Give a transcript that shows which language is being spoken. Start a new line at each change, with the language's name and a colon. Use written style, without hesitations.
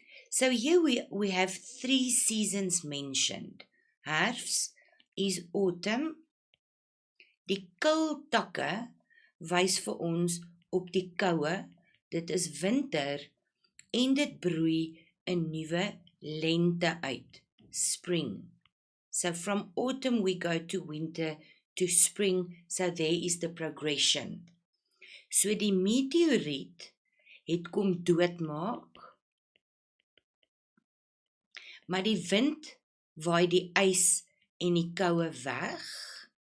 English: So here we have 3 seasons mentioned. Herfs is autumn.
Afrikaans: Die kil takke wys vir ons op die koue, dit is winter, en dit broei 'n nuwe lente uit, spring.
English: So from autumn we go to winter to spring, so there is the progression.
Afrikaans: So die meteoriet het kom doodmaak, maar die wind waai die ys en die koue weg,